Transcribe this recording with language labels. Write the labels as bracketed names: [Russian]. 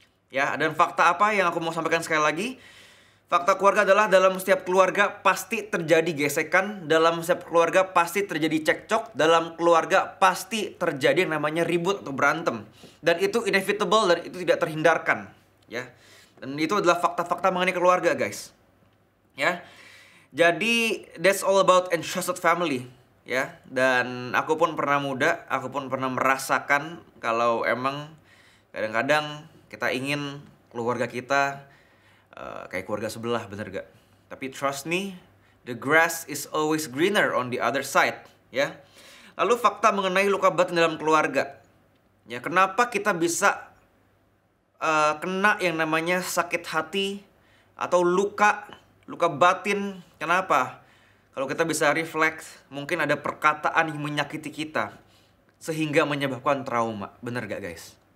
[Indonesian] Ya, dan fakta apa yang aku mau sampaikan sekali lagi? Fakta keluarga adalah dalam setiap keluarga pasti terjadi gesekan, dalam setiap keluarga pasti terjadi cekcok, dalam keluarga pasti terjadi yang namanya ribut atau berantem. Dan itu inevitable dan itu tidak terhindarkan, ya. Dan itu adalah fakta-fakta mengenai keluarga, guys. Ya. Jadi [English] that's all about entrusted family, ya. [Indonesian] Dan aku pun pernah muda, aku pun pernah merasakan kalau emang kadang-kadang kita ingin keluarga kita kayak keluarga sebelah, bener gak? Tapi [English] trust me, the grass is always greener on the other side, ya. [Indonesian] Lalu fakta mengenai luka batin dalam keluarga. Ya, kenapa kita bisa kena yang namanya sakit hati atau luka batin? Kenapa? Kalau kita bisa reflect, mungkin ada perkataan yang menyakiti kita sehingga menyebabkan trauma. Bener gak, guys?